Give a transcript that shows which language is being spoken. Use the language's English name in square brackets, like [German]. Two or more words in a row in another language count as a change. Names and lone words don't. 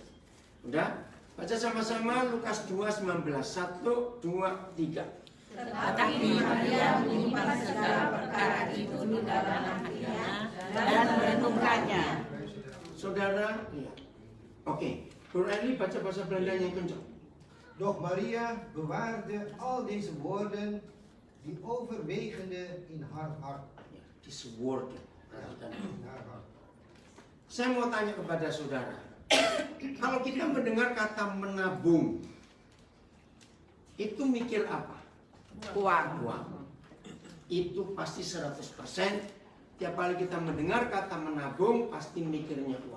[Indonesian] Udah, baca sama-sama Lukas 2:19, 1, 2, 3. Tetapi Maria menyimpan segala perkara itu di dalam hatinya dan merenungkannya. Saudara, iya. Oke, Bro Eli baca bahasa Belanda yang kencang. [Dutch] Doch Maria bewaarde al deze woorden die overwegende in haar hart. [Indonesian] Ya, [English] this word. [Indonesian] Perhatikan. [Dutch] In haar hart. [Indonesian] Saya mau tanya kepada saudara, kalau kita mendengar kata menabung, itu mikir apa? Uang. Uang. Itu pasti 100%. Tiap kali kita mendengar kata menabung, pasti mikirnya uang.